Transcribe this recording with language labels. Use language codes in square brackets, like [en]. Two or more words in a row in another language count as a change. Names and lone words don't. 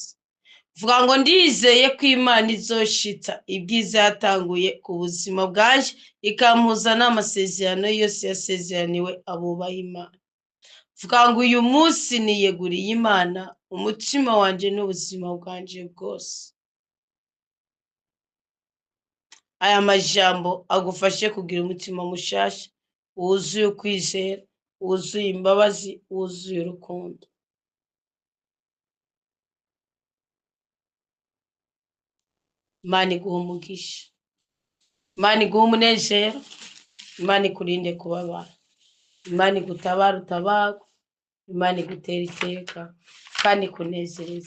[rn] Vuga ngo ndizeye ko Imana izoshitsa ibyiza yatanguye ku buzima bwanje, ikampuza n'amasezerano yose yasezeraniwe abubaha Imana. Vuga ngo uyu munsi niyeguriye Imana umutima wanje n'ubuzima bwanje bwose. aya majambo agufashe kugira umutima mushasha wuzuye ukwizera, wuzuye imbabazi, wuzuye urukundo. Imana iguha umugisha, Imana iguha umunezero, Imana ikurinde kubabara, Imana igutabara utabarwa, Imana igutera iteka kandi ikunezereze.